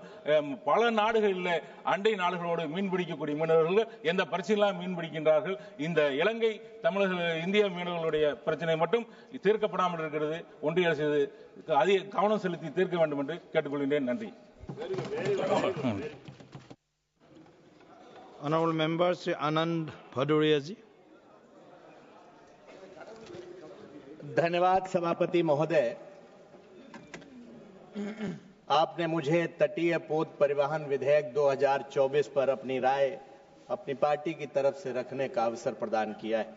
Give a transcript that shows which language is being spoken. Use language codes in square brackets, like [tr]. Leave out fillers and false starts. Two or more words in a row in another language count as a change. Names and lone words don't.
[ta] பல நாடுகளில் அண்டை நாடுகளோடு மீன்பிடிக்கக்கூடிய மீனவர்கள் எந்த பிரச்சனையெல்லாம் மீன்பிடிக்கின்றார்கள். இந்த இலங்கை தமிழக இந்திய மீனவர்களுடைய பிரச்சனை மட்டும் தீர்க்கப்படாமல் இருக்கிறது. ஒன்றிய அரசு அதிக கவனம் செலுத்தி தீர்க்க வேண்டும் என்று கேட்டுக்கொள்கின்றேன். நன்றி. [en] Honorable Member Sri Anand Bhadoria ji. [hi] धन्यवाद सभापति महोदय। आपने मुझे तटीय पोत परिवहन विधेयक 2024 पर अपनी राय अपनी पार्टी की तरफ से रखने का अवसर प्रदान किया है।